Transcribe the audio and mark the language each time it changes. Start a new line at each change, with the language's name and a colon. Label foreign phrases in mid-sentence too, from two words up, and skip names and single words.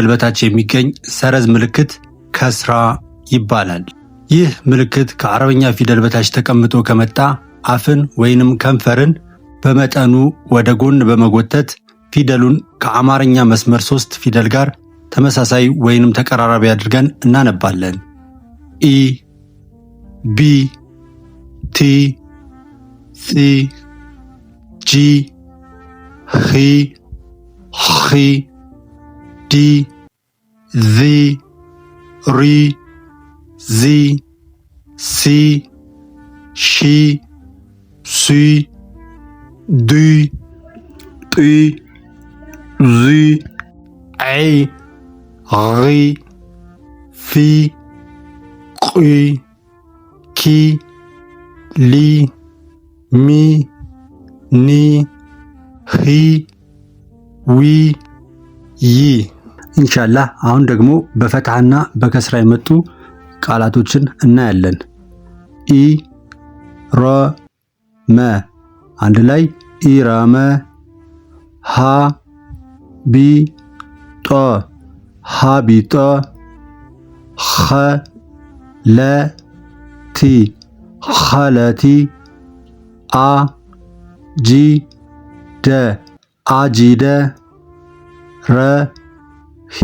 Amharic: በታች የሚገኝ ሰረዝ ምልክት ከስራ ይባላል። ይህ ምልክት ከአረበኛ ፊደል በታች ተቀምጦ ከመጣ አፍን ወይንም ከንፈርን በመጠኑ ወደ ጎን በመጎተት ፊደሉን ከአማርኛ መስመር 3 ፊደል ጋር ተመሳሳይ ወይንም ተቀራራቢ አድርገን እናነባለን። ኢ ቢ ቲ ሲ ጂ ኺ ኺ ዲ ዚ ሪ ዚ ሲ ሺ ሲ ዲ ጢ ዚ ዐይ ሪ ፊ ቂ ኪ ሊ ሚ ኒ ሂ ዊ ይ።
Arabic: إن شاء الله
Amharic: አሁን ደግሞ በፈትሃና በከስራ የመጡ ቃላቶችን እናያለን። ኢ ረ መ አንድ ላይ ኢራመ። ሃ ቢ ጦ ሀቢጦ። ኸ ለ ቲ ኸለቲ። አ ጂ ደ አጂደ። ረ ሂ